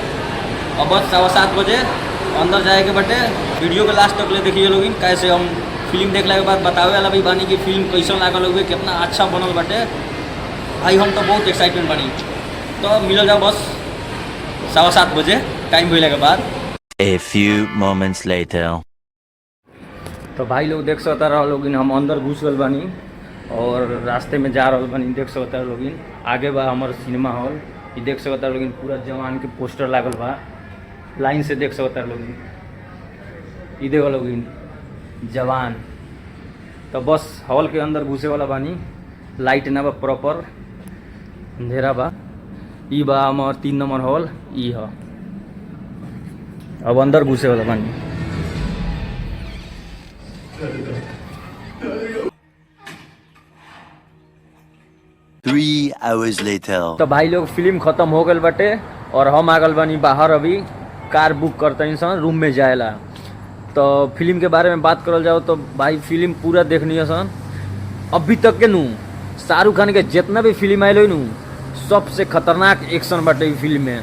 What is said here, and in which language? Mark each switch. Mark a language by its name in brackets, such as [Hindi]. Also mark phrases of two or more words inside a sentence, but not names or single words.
[Bhojpuri] अब बस 7:15 बजे अंदर जाए के बाटे। वीडियो के लास्ट तक ले देखिए लोग कैसे हम फिल्म देखला के बाद बतावे वाला भी बानी कि फिल्म कैसन लागल होगे, कितना अच्छा बनल बाटे। भाई हम तो बहुत एक्साइटमेंट बानी। तो मिल जाओ बस 7:15 बजे टाइम भइला के बाद। [English] A few moments later. [Bhojpuri] तो भाई लोग देख सकता रहा लोग हम अंदर घुस गल बानी और रास्ते में जा रहा बानी। देख सकता लोग आगे बा हमार [English] cinema hall. [Bhojpuri] ये देख सकता लोग पूरा जवान के पोस्टर लागल बा लाइन से। देख सकता लोग ये देखो लोग जवान। तो बस हॉल के अंदर घुसे वाला बानी। लाइट ना बा प्रॉपर, अंधेरा बा। ई बा हमार 3 नंबर हॉल। ई है अब अंदर घुसे वाला बानी। [English] Three hours later. [Bhojpuri] तो भाई लोग फिल्म खत्म हो गल बाटे और हम आ गल बानी बाहर। अभी [English] car book [Bhojpuri] करते सन रूम में जाएला। तो फिल्म के बारे में बात करल जाओ तो भाई फिल्म पूरा देखनी है सन। अभी तक के नू शाहरुख खान के जितना भी फिल्म आयल नू सबसे खतरनाक एक्शन बाटे फिल्म में।